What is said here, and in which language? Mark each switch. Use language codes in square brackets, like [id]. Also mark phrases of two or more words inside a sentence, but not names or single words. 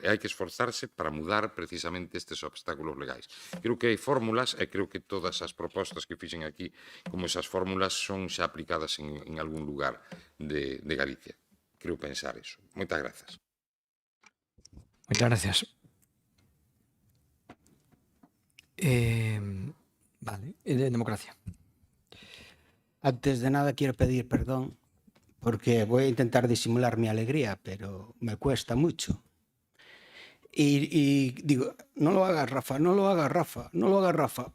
[gl] E hai que esforzarse para mudar precisamente estes obstáculos legais. Creo que hai fórmulas e creo que todas as propostas que fixen aquí como esas fórmulas son xa aplicadas en algún lugar de Galicia. Creo pensar eso. Moitas grazas. Moitas gracias. [es] Vale, de democracia. Antes de nada quiero pedir perdón porque voy a intentar disimular mi alegría, pero me cuesta mucho. Y digo, no lo hagas, Rafa, no lo hagas, Rafa, no lo hagas, Rafa.